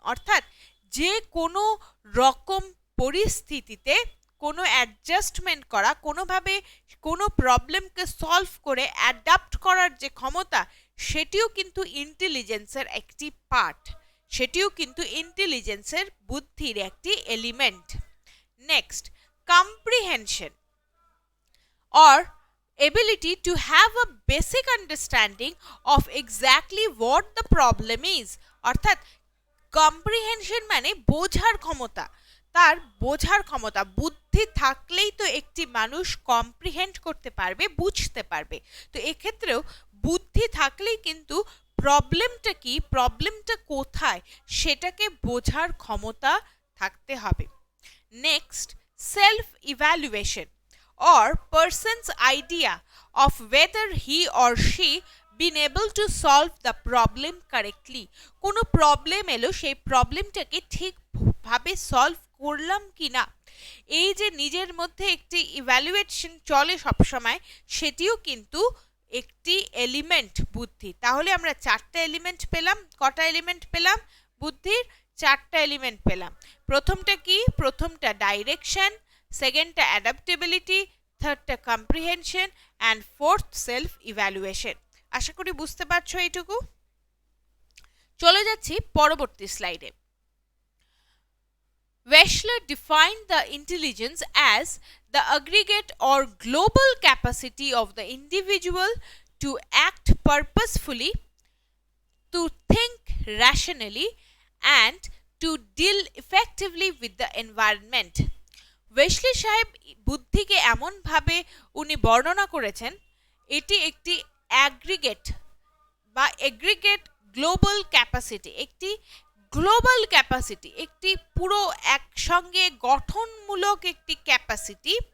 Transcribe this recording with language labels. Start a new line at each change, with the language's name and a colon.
Bangla: অর্থাৎ যে কোনো রকম পরিস্থিতিতে কোনো অ্যাডজাস্টমেন্ট করা, কোনোভাবে কোনো প্রবলেমকে সলভ করে অ্যাডাপ্ট করার যে ক্ষমতা, সেটিও কিন্তু ইন্টেলিজেন্সের একটি পার্ট, সেটিও কিন্তু ইন্টেলিজেন্সের বুদ্ধির একটি element.
English: Next, comprehension or ability to have a basic understanding of exactly what the problem is.
Bangla: অর্থাৎ comprehension মানে বোঝার ক্ষমতা, তার বোঝার ক্ষমতা। বুদ্ধি থাকলেই তো একটি মানুষ কম্প্রিহেন্ড করতে পারবে, বুঝতে পারবে। তো এক্ষেত্রেও বুদ্ধি থাকলেই কিন্তু প্রবলেমটা কি, প্রবলেমটা কোথায়, সেটাকে বোঝার ক্ষমতা থাকতে হবে।
English: Next, self-evaluation or person's idea of whether he or she been able to solve the problem correctly.
Bangla: কোনো প্রবলেম এলো, সেই প্রবলেমটাকে ঠিকভাবে সলভ করলাম কিনা, এই যে নিজের মধ্যে একটি ইভ্যালুয়েশন চলে সবসময়, সেটিও কিন্তু একটি এলিমেন্ট বুদ্ধি। তাহলে আমরা 4টা এলিমেন্ট পেলাম। কটা এলিমেন্ট পেলাম? বুদ্ধির 4টা এলিমেন্ট পেলাম। প্রথমটা কি? প্রথমটা direction, সেকেন্ডটা adaptability, থার্ডটা comprehension and fourth self evaluation. আশা করি বুঝতে পারছো এইটুকু। চলে যাচ্ছি পরবর্তী স্লাইডে।
English: Wechsler defined the intelligence as the aggregate or global capacity of the individual to act purposefully, to think rationally, and to deal effectively with the environment.
Bangla: Wesley সাহেব বুদ্ধিকে এমনভাবে উনি বর্ণনা করেছেন, এটি একটি অ্যাগ্রিগেট বা এগ্রিগেট গ্লোবাল ক্যাপাসিটি, একটি গ্লোবাল ক্যাপাসিটি, একটি পুরো একসঙ্গে গঠনমূলক একটি ক্যাপাসিটি,